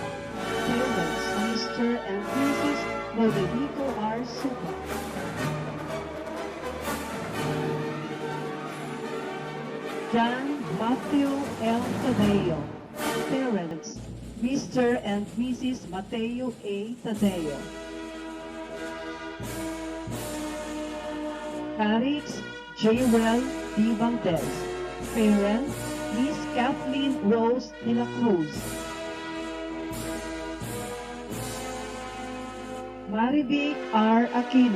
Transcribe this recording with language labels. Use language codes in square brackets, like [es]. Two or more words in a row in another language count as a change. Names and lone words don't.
[en] Parents, Mr. and Mrs. Rodrigo R. Suba. John Matthew L. Tadeo. Parents, Mr. and Mrs. Mateo A. Tadeo. Carix J. D. Valdez. Parents, Miss Kathleen Rose de la Cruz. Marivic R. Aquino.